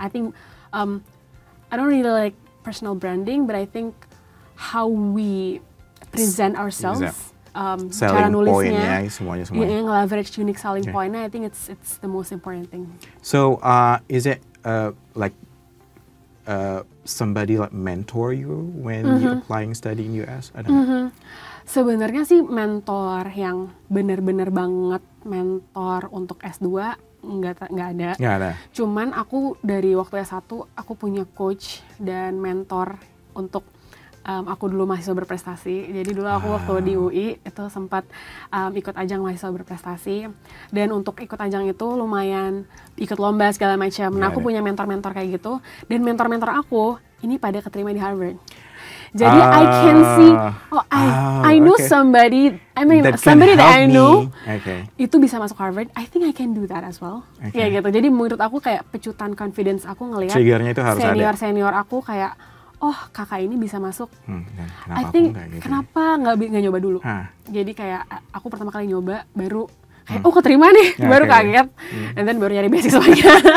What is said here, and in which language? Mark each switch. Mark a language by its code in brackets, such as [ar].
[en] I think I don't really like personal branding, but I think how we present ourselves, [id] cara nulisnya, semuanya. [en] Yang leverage unique selling point-nya, I think it's the most important thing. So is it like somebody like mentor you when you applying study in US? I don't know. [id] Sebenarnya sih mentor yang benar-benar banget mentor untuk S2 nggak ada. Nggak ada. Cuman aku dari waktu S1 aku punya coach dan mentor untuk aku dulu mahasiswa berprestasi. Jadi dulu aku waktu di UI itu sempat ikut ajang mahasiswa berprestasi, dan untuk ikut ajang itu lumayan ikut lomba segala macam. Nah, aku punya mentor-mentor kayak gitu, dan mentor-mentor aku ini pada keterima di Harvard. [en] Jadi I can see, I know somebody, somebody that I know [id] itu bisa masuk [en] Harvard. I think I can do that as well. [id] Ya gitu. Jadi menurut aku kayak pecutan confidence aku ngelihat senior aku kayak, oh kakak ini bisa masuk. [en] I think [id] kenapa nggak nyoba dulu? Jadi kayak aku pertama kali nyoba baru kayak oh keterima nih, baru kaget, [en] and then [id] baru nyari beasiswanya.